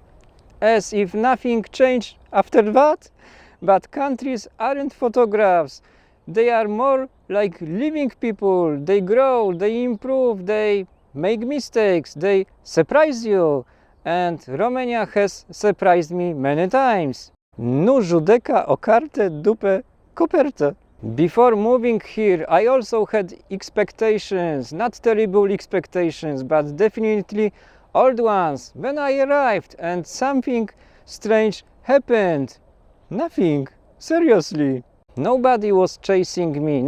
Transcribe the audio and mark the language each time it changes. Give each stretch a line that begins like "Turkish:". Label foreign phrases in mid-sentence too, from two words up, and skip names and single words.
English: As if nothing changed after that. But countries aren't photographs. They are more like living people. They grow, they improve, they make mistakes, they surprise you. And Romania has surprised me many times.
Romanian: Nu judeca o carte după copertă.
English: Before moving here, I also had expectations, not terrible expectations, but definitely old ones. When I arrived and something strange happened. Nothing. Seriously. Nobody was chasing me.